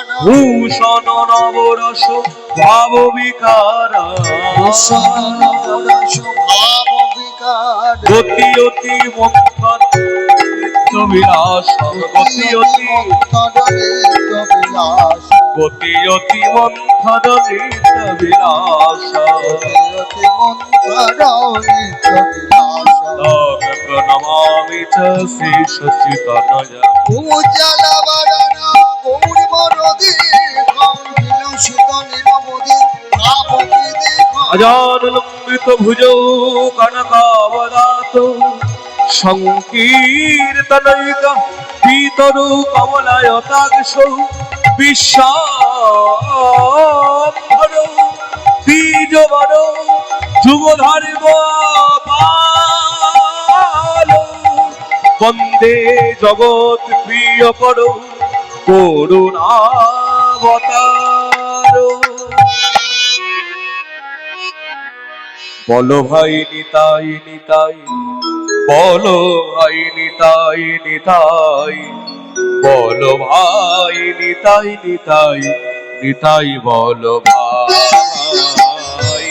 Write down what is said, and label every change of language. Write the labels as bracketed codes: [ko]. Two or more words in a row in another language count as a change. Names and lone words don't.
[sa] ভূষণ নবরস ভাব বিকার গতি অতি মন্থন নিত্য বিলাস গতি অতি মন্থন নিত্য বিলাস প্রণমামি চ শ্রী সচ্চিদানন্দ উজ্জ্বলবদন গৌরবরদীর্ঘং বিলসিত নিরবধি ভাবগীতিকং अजानुलंबित भुजौ कनकावदात संकीर्तनैक पीतरु कमलायताक्षौ विश्वाम्भरौ बीजवरौ শুভ ধর্ম পাল বন্দে জগৎ প্রিয় করো করুণাবতার। [bn] বলো ভাই নিতাই নিতাই, বলো ভাই নিতাই নিতাই, বলো ভাই নিতাই নিতাই নিতাই, বলো ভাই।